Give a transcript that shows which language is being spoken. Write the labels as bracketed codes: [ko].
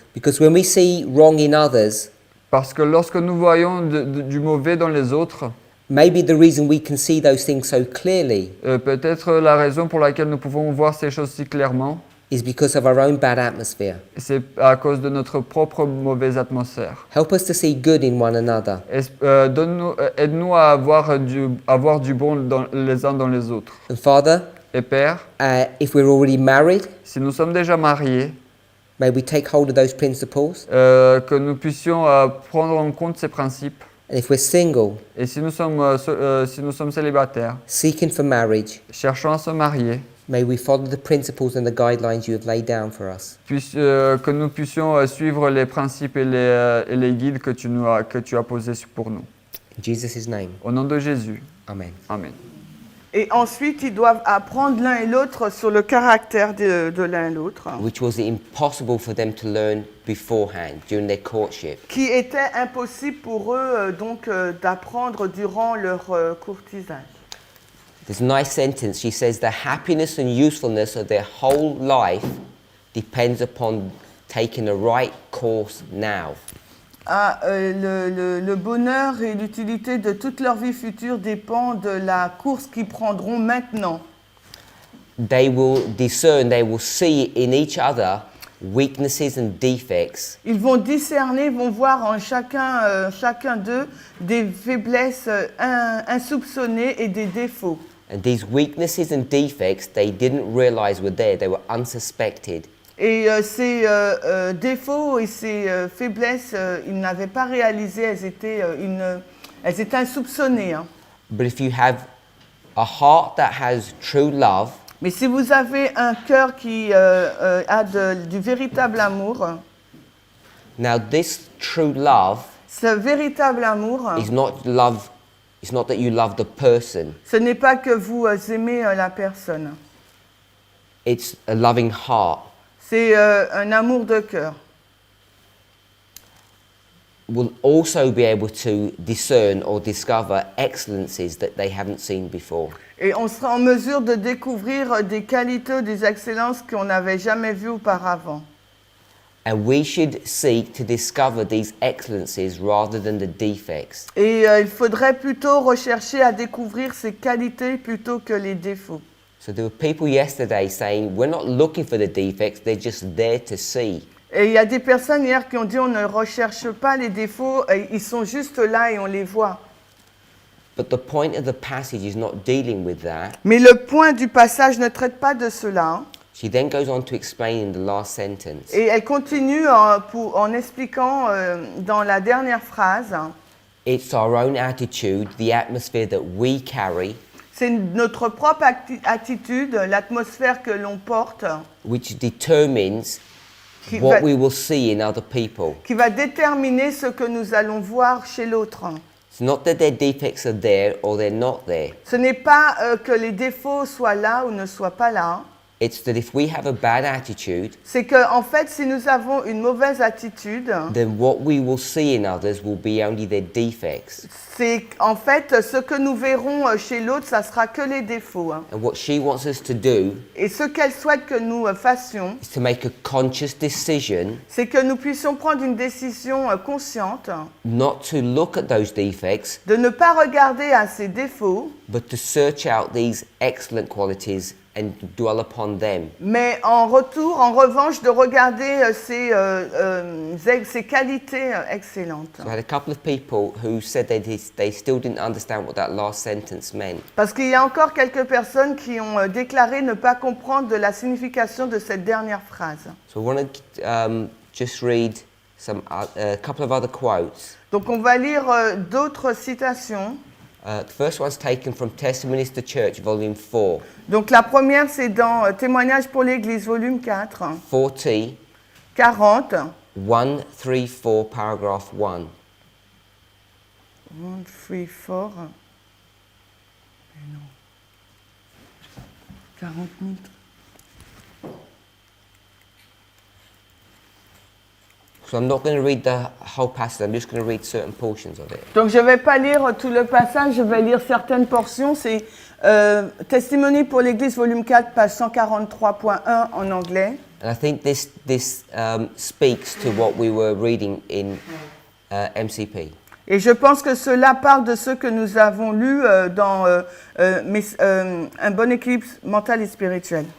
[en] Because when we see wrong in others, [fr] parce que lorsque nous voyons du mauvais dans les autres, [en] maybe the reason we can see those things so clearly [fr] peut-être la raison pour laquelle nous pouvons voir ces choses si clairement, [en] is because of our own bad atmosphere. [fr] c'est à cause de notre propre mauvaise atmosphère. [en] Help us to see good in one another. [fr] Aide-nous à avoir du bon les uns dans les autres. [en] And Father, [fr] et Père, [en] if we're already married, [fr] si nous sommes déjà mariés, [en] may we take hold of those principles. [fr] Que nous puissions prendre en compte ces principes. [en] And if we're single, [fr] et si nous sommes célibataires, [en] seeking for marriage, [fr] cherchant à se marier, [en] may we follow the principles and the guidelines you have laid down for us. [fr] Que nous puissions suivre les principes et les guides que tu as posés pour nous. [en] In Jesus' name. [fr] Au nom de Jésus. [en] Amen. [fr] Amen. Et ensuite, ils doivent apprendre l'un et l'autre sur le caractère de l'un et l'autre. [en] Which was impossible for them to learn beforehand during their courtship. [fr] Qui était impossible pour eux d'apprendre durant leur courtisage. [en] There's a nice sentence. She says the happiness and usefulness of their whole life depends upon taking the right course now. [fr] Le bonheur et l'utilité de toute leur vie future dépend de la course qu'ils prendront maintenant. [en] They will discern, they will see in each other weaknesses and defects. [fr] Ils vont discerner, vont voir en chacun d'eux des faiblesses insoupçonnées et des défauts. [en] And these weaknesses and defects they didn't realize were there, they were unsuspected. [fr] Et ces défauts et ces faiblesses, ils n'avaient pas réalisé, elles étaient insoupçonnées. Hein. [en] But if you have a heart that has true love, [fr] mais si vous avez un cœur qui a du véritable amour, [en] now this true love, [fr] ce véritable amour, [en] is not love. It's not that you love the person. [fr] Ce n'est pas que vous aimez la personne. [en] It's a loving heart. [fr] C'est un amour de cœur. [en] Will also be able to discern or discover excellencies that they haven't seen before. [fr] Et on sera en mesure de découvrir des qualités ou des excellences qu'on n'avait jamais vues auparavant. [en] And we should seek to discover these excellencies rather than the defects. [fr] Et il faudrait plutôt rechercher à découvrir ces qualités plutôt que les défauts. [en] So there were people yesterday saying, we're not looking for the defects, they're just there to see. [fr] Et il y a des personnes hier qui ont dit on ne recherche pas les défauts, ils sont juste là et on les voit. [en] But the point of the passage is not dealing with that. [fr] Mais le point du passage ne traite pas de cela. [en] She then goes on to explain in the last sentence. [fr] Et elle continue en expliquant dans la dernière phrase. [en] It's our own attitude, the atmosphere that we carry, [fr] C'est notre propre attitude, l'atmosphère que l'on porte, [en] which determines what we will see in other people. [fr] qui va déterminer ce que nous allons voir chez l'autre. [en] It's not that their defects are there or they're not there. [fr] Ce n'est pas que les défauts soient là ou ne soient pas là. [en] It's that if we have a bad attitude, [fr] C'est que, en fait, si nous avons une mauvaise attitude, [en] then what we will see in others will be only their defects. [fr] c'est en fait ce que nous verrons chez l'autre, ça sera que les défauts. [en] And what she wants us to do [fr] Et ce qu'elle souhaite que nous fassions, [en] is to make a conscious decision [fr] c'est que nous puissions prendre une décision consciente [en] not to look at those defects, [fr] de ne pas regarder à ces défauts, [en] but to search out these excellent qualities and dwell upon them. [fr] mais en revanche, de regarder ces qualités excellentes. [en] So I had a couple of people who said they still didn't understand what that last sentence meant. [fr] Parce qu'il y a encore quelques personnes qui ont déclaré ne pas comprendre de la signification de cette dernière phrase. [en] So I want to just read a couple of other quotes. [fr] Donc on va lire d'autres citations. [en] The first one's taken from Testimonies to Church, volume 4. [fr] Donc la première, c'est dans Témoignages pour l'Église, volume 4. 40, 40. [en] 134, paragraph 1. [fr] 134. Mais non. 40 000. [en] So I'm not going to read the whole passage, I'm just going to read certain portions of it. [fr] Donc je ne vais pas lire tout le passage, je vais lire certaines portions. C'est Testimony pour l'Église, volume 4, page 143.1 en anglais. [en] And I think this speaks to what we were reading in MCP. [fr] Et je pense que cela parle de ce que nous avons lu dans Un bon équilibre mental et spirituel.